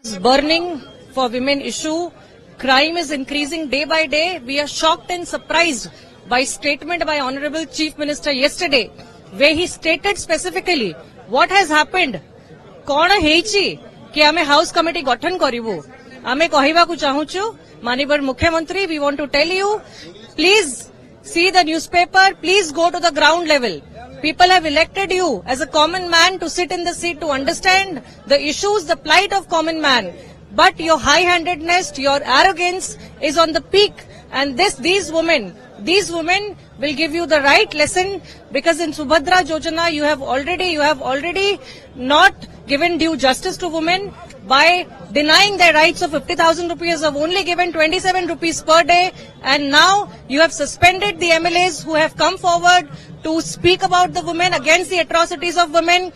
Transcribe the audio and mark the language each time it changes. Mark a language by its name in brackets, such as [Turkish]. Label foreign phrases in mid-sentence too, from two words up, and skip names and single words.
[English] roads burning for women issue. Crime is increasing day by day. We are shocked and surprised by statement by Honorable Chief Minister yesterday, where he stated specifically what has happened. [Odia] କଣ ହେଉଛି କି ଆମେ [English] house committee [Odia] ଗଠନ କରିବୁ ଆମେ କହିବା କୁ ଚାହୁଁଛୁ ମାନନୀୟ ମୁଖ୍ୟମନ୍ତ୍ରୀ [English] we want to tell you please see the newspaper, please go to the ground level. People have elected you as a common man to sit in the seat to understand the issues, the plight of common man. But your high-handedness, your arrogance is on the peak, and these women will give you the right lesson, because in Subhadra Yojana you have already not given due justice to women by denying their rights of 50,000 rupees, have only given 27 rupees per day, and now you have suspended the MLAs who have come forward to speak about the women, against the atrocities of women.